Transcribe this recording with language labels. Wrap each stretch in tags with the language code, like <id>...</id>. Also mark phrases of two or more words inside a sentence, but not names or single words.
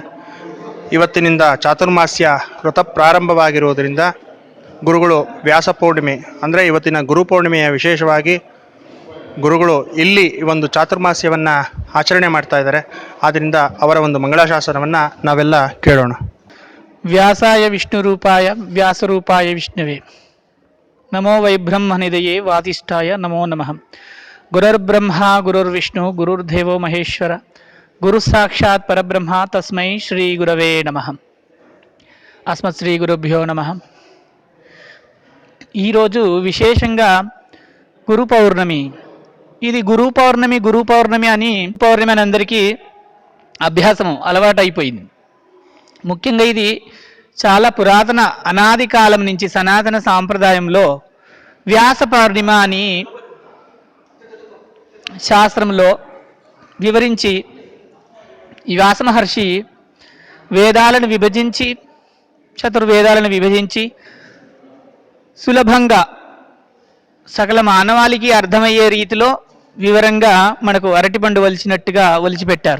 <kn>ಇವತ್ತಿನಿಂದ ಚಾತುರ್ಮಾಸ್ಯ ವ್ರತ ಪ್ರಾರಂಭವಾಗಿರುವುದರಿಂದ ಗುರುಗಳು ವ್ಯಾಸ ಪೌರ್ಣಿಮೆ ಅಂದರೆ ಇವತ್ತಿನ ಗುರುಪೌರ್ಣಿಮೆಯ ವಿಶೇಷವಾಗಿ ಗುರುಗಳು ಇಲ್ಲಿ ಈ ಒಂದು ಚಾತುರ್ಮಾಸ್ಯವನ್ನು ಆಚರಣೆ ಮಾಡ್ತಾ ಇದ್ದಾರೆ. ಆದ್ದರಿಂದ ಅವರ ಒಂದು ಮಂಗಳಾಶಾಸನವನ್ನು ನಾವೆಲ್ಲ ಕೇಳೋಣ.</kn> <sa>व्यासाय विष्णुरूपाय व्यासरूपाय विष्णुवे नमो वैब्रह्मनिधये वादिष्ठाय नमो नमः. गुरुर्ब्रह्म गुरुर्विष्णु गुरुर्देवो महेश्वर गुरु साक्षात् परब्रह्म तस्मै श्री गुरवे नमः. अस्मत् श्री गुरुभ्यो नमः.</sa> <te>ఈరోజు విశేషంగా గురు పౌర్ణమి. ఇది గురు పౌర్ణమి అని అందరికీ అభ్యాసం అలవాటు అయిపోయింది. ముఖ్యంగా ఇది చాలా పురాతన అనాది కాలం నుంచి సనాతన సాంప్రదాయంలో వ్యాస పౌర్ణిమ అని శాస్త్రంలో వివరించి ఈ వ్యాస మహర్షి వేదాలను విభజించి చతుర్వేదాలను విభజించి సులభంగా సకల మానవాళికి అర్థమయ్యే రీతిలో వివరంగా మనకు అరటిపండు వలిచినట్టుగా ఒలిచిపెట్టారు.</te>